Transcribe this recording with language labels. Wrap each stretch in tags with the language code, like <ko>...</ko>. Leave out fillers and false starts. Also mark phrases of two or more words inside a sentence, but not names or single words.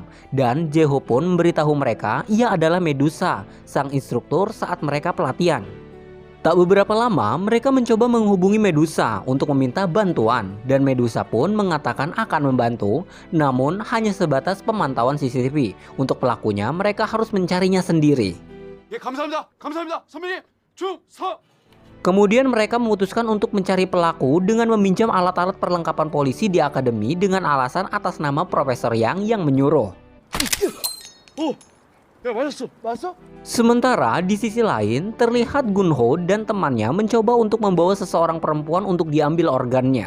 <id>Dan Jeho pun memberitahu mereka ia adalah Medusa, sang instruktur saat mereka pelatihan. Tak beberapa lama, mereka mencoba menghubungi Medusa untuk meminta bantuan. Dan Medusa pun mengatakan akan membantu, namun hanya sebatas pemantauan CCTV. Untuk pelakunya, mereka harus mencarinya sendiri.</id> <ko>감사합니다. 선배님. 충성.</ko> <id>Kemudian mereka memutuskan untuk mencari pelaku dengan meminjam alat-alat perlengkapan polisi di akademi dengan alasan atas nama Profesor yang menyuruh. Sementara di sisi lain terlihat Gunho dan temannya mencoba untuk membawa seseorang perempuan untuk diambil organnya.</id>